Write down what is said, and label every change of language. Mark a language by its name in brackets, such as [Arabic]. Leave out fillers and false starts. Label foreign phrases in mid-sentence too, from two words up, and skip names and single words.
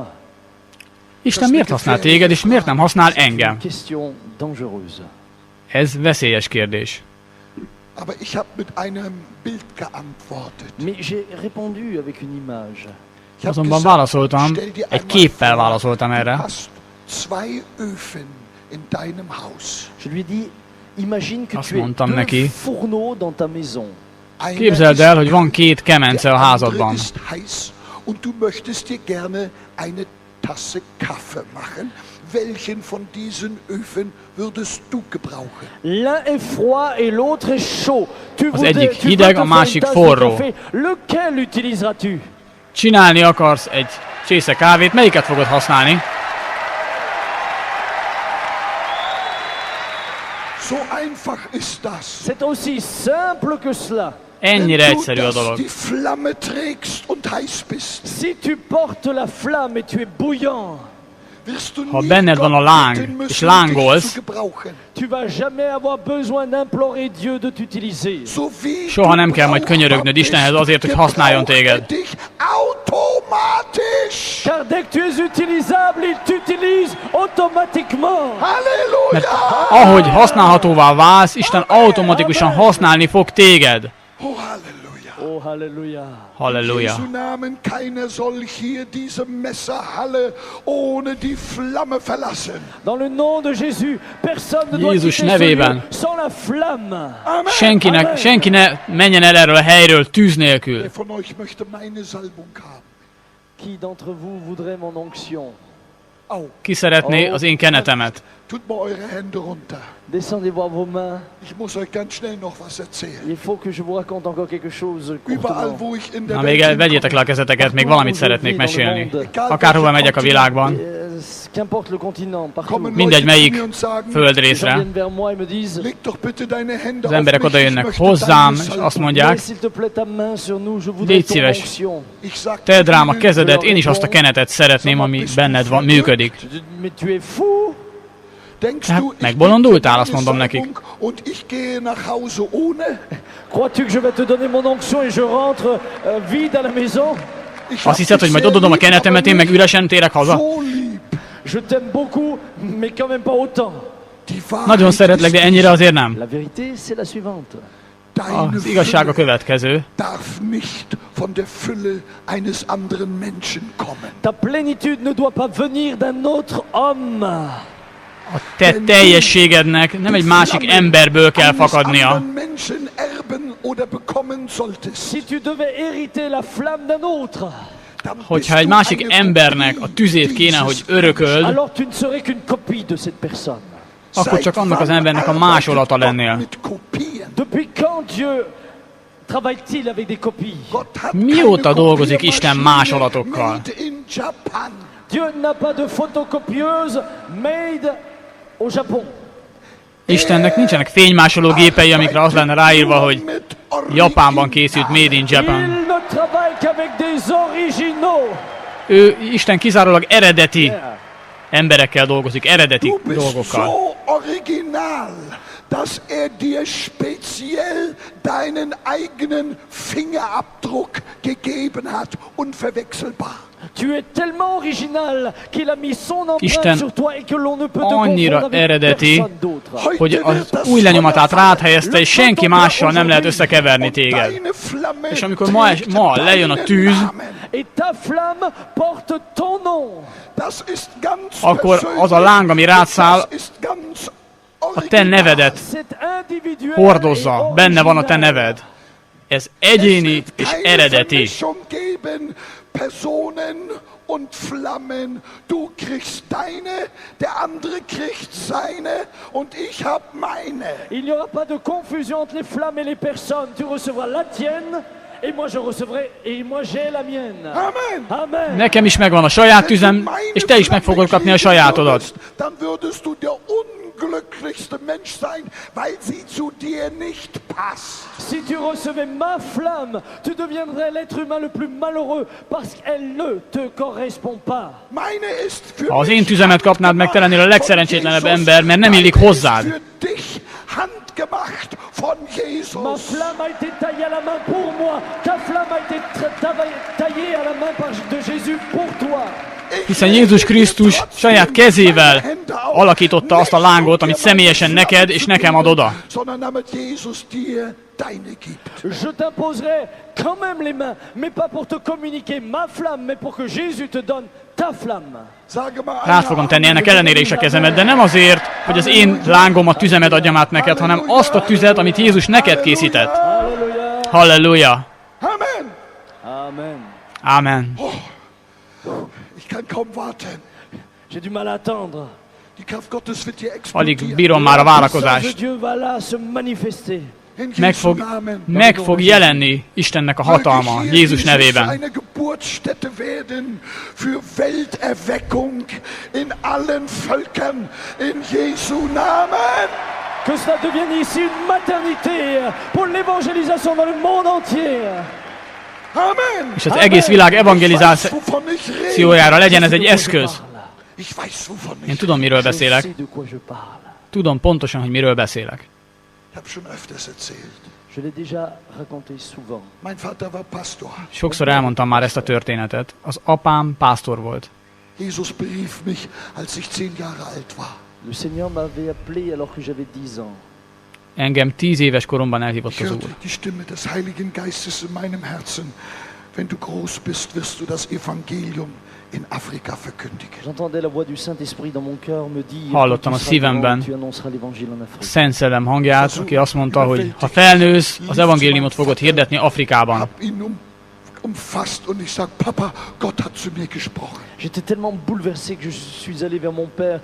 [Hungarian] Isten miért használ téged, és miért nem használ [French] C'est une [Hungarian] engem? [French] question dangereuse. [Hungarian] Ez veszélyes kérdés. [German] Aber ich habe mit einem Bild geantwortet. [French] Mais j'ai répondu avec une image. [German] Ich habe [Hungarian] Azonban válaszoltam, egy képpel válaszoltam [German] du [Hungarian] erre. [German] hast zwei Öfen in deinem Haus. [French] Je lui ai dit, imagine que [Hungarian] Azt [French] tu as [Hungarian] mondtam [French] deux [Hungarian] neki. [French] fourneaux dans ta maison. [German] Einer [Hungarian] Képzeld el, [German] ist [Hungarian] hogy van két kemence a [German] der andere [Hungarian] házadban, [German] ist heiß und du möchtest dir gerne eine Tasse Kaffee machen. Welchen von diesen Öfen würdest du gebrauchen? [French] L'un est froid et l'autre est chaud. Tu [Hungarian] Az egyik [French] tu [Hungarian] hideg, [French] te a faire [Hungarian] másik [French] une tasse de [Hungarian] forró. [French] café. Lequel utiliseras-tu? [Hungarian] Csinálni akarsz egy csésze kávét, melyiket fogod használni? [German] So einfach ist das. [French] C'est aussi simple que cela. [Hungarian] Ennyire [German] Wenn du [Hungarian] egyszerű a dolog. [German] die Flamme trägst und heiß bist, [French] Si tu portes la flamme et tu es bouillant, [German] wirst du [Hungarian] Ha [German] nie [Hungarian] benned van a [German] Gott [Hungarian] láng, [German] bitten müssen, [Hungarian] és lángolsz, [German] dich zu gebrauchen. [French] tu vas jamais avoir besoin d'implorer Dieu de t'utiliser. [German] So wie [Hungarian] Soha nem [German] du [Hungarian] kell majd könyörögnöd Istenhez azért, hogy használjon [German] gebraucht er [Hungarian] téged. [German] dich automatisch. [French] Car dès que tu es utilisable, il t'utilise automatiquement. [Hungarian] Mert Halleluja! ahogy használhatóvá válsz, Isten automatikusan használni fog téged. Oh, Halleluja! Oh, Halleluja. Halleluja. [German] Jesu Namen, keiner soll hier diese Messerhalle ohne die Flamme verlassen. [French] Dans le nom de Jésus, personne ne doit [Hungarian] Jézus [French] quitter ce lieu [Hungarian] nevében. [French] sans la flamme. Amen. [Hungarian] Senki ne menjen el erről a helyről tűz nélkül. [German] Wer von euch möchte meine Salbung haben? [French] Qui d'entre vous voudrait mon onction? [Hungarian] Ki szeretné az én kenetemet? [German] Tut mal eure Hände runter. [French] Descendez voir vos mains. [German] Ich muss euch ganz schnell noch was erzählen. [French] Il faut que je vous raconte encore quelque chose [German] Überall, [French] courtement. [German] wo ich in der [Hungarian] Na [German] Welt [Hungarian] még vegyétek le a kezeteket, még valamit szeretnék mesélni. Akárhova megyek a világban, [French] Qu'importe le continent, partout. [German] kommen [Hungarian] mindegy [German] Leute zu [Hungarian] melyik [German] mir und sagen, [French] Les gens [Hungarian] földrészre, [French] viennent vers moi et me disent [German] leg doch bitte deine Hände [Hungarian] az [German] auf [Hungarian] emberek [German] mich, [Hungarian] oda [German] ich [Hungarian] jönnek [German] möchte [Hungarian] hozzám, [German] deine [Hungarian] és [German] Salbung. [Hungarian] azt mondják, [French] mets s'il te plaît ta main sur nous, je voudrais [Hungarian] légy [French] ton [Hungarian] szíves, [French] onction. [German] Ich sag, [Hungarian] tedd rám a kezedet, én is azt a kenetet szeretném, ami benned van, működik. [French] Je dis, mais tu es fou? [German] denkst [Hungarian] Hát, [German] du, ich [Hungarian] megbolondultál, [German] gebe [Hungarian] azt [German] dir [Hungarian] mondom [German] eine [Hungarian] nekik. [German] Salbung und ich gehe nach Hause ohne? [French] Crois-tu que je vais te donner mon onction et je rentre vide à la maison? [German] Ich [Hungarian] Azt [German] hab [Hungarian] hiszed, [German] dich [Hungarian] hogy majd [German] sehr [Hungarian] odadom a [German] lieb, [Hungarian] kenetemet, én [German] aber [Hungarian] meg üresen térek haza? [German] so lieb. [French] Je t'aime beaucoup, mais quand même pas autant. [German] Die Wahrheit [Hungarian] Nagyon szeretlek, de [German] ist, [Hungarian] ennyire azért nem. [French] La vérité, c'est la suivante. [German] deine [Hungarian] Az igazság a [German] Fülle [Hungarian] következő. [German] darf nicht von der Fülle eines anderen Menschen kommen. [French] Ta plénitude ne doit pas venir d'un autre homme. [Hungarian] A te teljességednek nem egy másik emberből kell [German] Eines [Hungarian] fakadnia. [German] anderen Menschen erben oder bekommen solltest, [French] Si tu devais hériter la flamme d'un autre, [German] dann bist [Hungarian] Hogyha egy [German] du [Hungarian] másik [German] eine [Hungarian] embernek a [German] Kopie [Hungarian] tüzét kéne, [German] dieses [Hungarian] hogy örököld, [French] alors tu ne serais qu'une copie de cette personne. [Hungarian] akkor csak annak az embernek a másolata lennél. [German] Mit Kopien. [French] Depuis quand Dieu travaille-t-il avec des copies? [German] Gott hat [Hungarian] Mióta [German] keine [Hungarian] dolgozik Isten [German] Kopiermaschine [Hungarian] másolatokkal? [English] made in Japan. [French] Dieu n'a pas de photocopieuse made au Japon. [Hungarian] Istennek nincsenek fénymásoló gépei, amikre az lenne ráírva, hogy Japánban készült [English] Made in [French] Il [Hungarian] Japan. [French] ne travaille qu'avec des originaux. [Hungarian] Isten kizárólag eredeti emberekkel dolgozik, eredeti [German] Du bist [Hungarian] dolgokkal. [German] so original, dass dir speziell deinen eigenen Fingerabdruck gegeben hat, unverwechselbar. [French] Tu es tellement original qu'il a mis son empreinte [Hungarian] Isten [French] sur toi et que l'on ne peut te [Hungarian] annyira [French] confondre avec [Hungarian] eredeti, [French] personne d'autre. [German] Heute [Hungarian] hogy [German] wird [Hungarian] az [German] das [Hungarian] új lenyomatát [German] Feuer [Hungarian] rád helyezte, és senki mással nem lehet összekeverni [German] und [Hungarian] téged. [German] deine Flamme [Hungarian] És amikor [German] trägt [Hungarian] ma lejön a [German] deinen [Hungarian] tűz, [German] Namen. [French] Et ta flamme porte ton nom. [German] Das ist ganz [Hungarian] akkor az a láng, ami rád száll, [German] das ist ganz [Hungarian] a te nevedet [French] C'est individuel. [Hungarian] hordozza, [French] et [Hungarian] benne van a te [French] original. [Hungarian] neved. Ez egyéni és [German] keine [Hungarian] eredeti. [German] Vermischung geben, Personen und Flammen. Du kriegst deine, der andere kriegt seine und ich hab meine. [French] Il n'y aura pas de confusion entre les flammes et les personnes. Tu recevras la tienne et moi je recevrai et moi j'ai la mienne. Amen. Amen. [Hungarian] Nekem is megvan a saját tüzem, és te is meg fogod kapni a sajátodat. [German] Dann würdest du der unglücklichste Mensch sein, weil sie zu dir nicht passt. [French] Si tu recevais ma flamme, tu deviendrais l'être humain le plus malheureux parce qu'elle ne te correspond pas. [German] Meine ist für [Hungarian] Ha az én [German] mich [Hungarian] tüzemet kapnád meg, te lennél a legszerencsétlenebb ember, mert nem illik hozzád. [German] für dich handgemacht von [French] Ma [German] Jesus. [French] flamme a été taillée à la main pour moi. Ta flamme a été taillée à la main de Jésus pour toi. [Hungarian] Hiszen Jézus Krisztus saját kezével alakította azt a lángot, amit személyesen neked és nekem ad oda. [German] Sondern damit Jesus dir deine gibt. [French] Je t'imposerai quand même les mains, mais pas pour te communiquer ma flamme, mais pour que Jésus te donne ta flamme. [German] Sage mal [Hungarian] Rát fogom tenni ennek ellenére is a kezemet, de nem azért, hogy az én lángomat, tüzemet adjam át neked, hanem azt a tüzet, amit Jézus neked készített. [French] Alléluia. [Hungarian] Halleluja! Amen. Amen. [German] Ich Amen. kann kaum warten. [French] J'ai du mal à attendre. [German] Die Kraft Gottes wird dir [Hungarian] Alig [German] explodieren. [Hungarian] bírom már a [French] La puissance de [Hungarian] várakozást. [French] Dieu va là se manifester. [German] In [Hungarian] Meg [German] Jesu [Hungarian] fog, [German] Namen. [Hungarian] meg fog jelenni Istennek a hatalma [German] Möge hier [Hungarian] Jézus [German] Jesus [Hungarian] nevében. [German] eine Geburtsstätte werden für Welterweckung in allen Völkern. In Jesu Namen. [French] Que cela devienne ici une maternité pour l'évangélisation dans le monde entier. Amen. [Hungarian] És az egész világ evangelizációjára evangelizációjára legyen ez egy eszköz. [German] Ich weiß, wovon [Hungarian] Én [German] ich [Hungarian] tudom, miről [French] Je [Hungarian] beszélek. [French] sais de quoi je parle. [Hungarian] Tudom pontosan, hogy miről beszélek. [German] habe schon öfters erzählt. [French] Je l'ai déjà raconté souvent. [German] Mein Vater war Pastor. [Hungarian] Sokszor elmondtam már ezt a történetet. Az apám pásztor volt. [German] Jesus berief mich, als ich 10 Jahre alt war. [French] Le Seigneur m'avait appelé alors que j'avais 10 ans. [Hungarian] Engem 10 éves koromban elhívott [German] Ich [Hungarian] az [German] hörte [Hungarian] Úr. [German] die Stimme des Heiligen Geistes in meinem Herzen. Wenn du groß bist, wirst du das Evangelium in Afrika verkündigen. [French] J'entendais la voix du Saint-Esprit dans mon cœur me dire [Hungarian] Hallottam [French] quand [Hungarian] a [French] tu seras [Hungarian] szívemben [French] grand, tu annonceras l'évangile en Afrique. [Hungarian] Szent Szellem hangját, aki azt mondta, hogy ha felnősz, az evangéliumot fogod hirdetni Afrikában. [German] Hab ihn umfasst und ich sag, Papa, Gott hat zu mir gesprochen. [French] J'étais tellement bouleversé que je suis allé vers mon père.